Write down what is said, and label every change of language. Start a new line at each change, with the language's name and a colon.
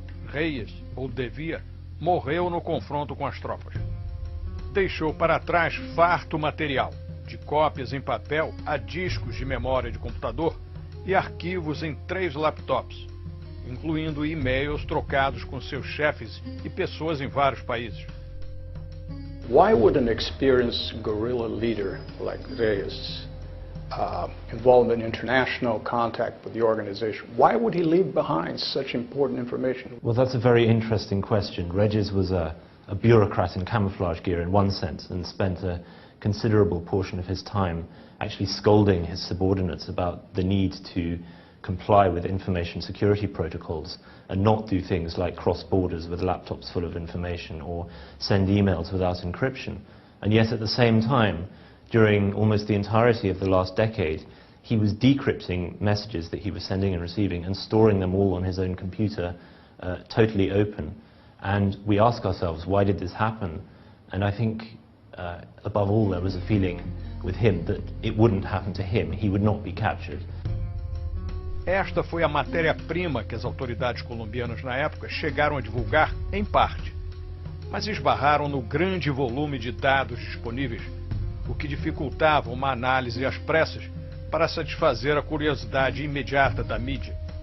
Portuguese: Reyes, ou Devia, morreu no confronto com as tropas. Deixou para trás farto material, de cópias em papel a discos de memória de computador e arquivos em 3 laptops, incluindo e-mails trocados com seus chefes e pessoas em vários países.
English: Why would an experienced guerrilla leader like Reyes, involved in international contact with the organization, why would he leave behind such important information? Well, that's a very interesting question. Reyes was a bureaucrat in camouflage gear in one sense, and spent a considerable portion of his time actually scolding his subordinates about the need to comply with information security protocols and not do things like cross borders with laptops full of information or send emails without encryption. And yet at the same time, during almost the entirety of the last decade, he was decrypting messages that he was sending and receiving and storing them all on his own computer, totally open. And we ask ourselves, why did this happen? And I think, above all, there was a feeling with him that it wouldn't happen to him. He would not be captured.
Portuguese: Esta foi a matéria-prima que as autoridades colombianas na época chegaram a divulgar em parte, mas esbarraram no grande volume de dados disponíveis, o que dificultava uma análise às pressas para satisfazer a curiosidade imediata da mídia.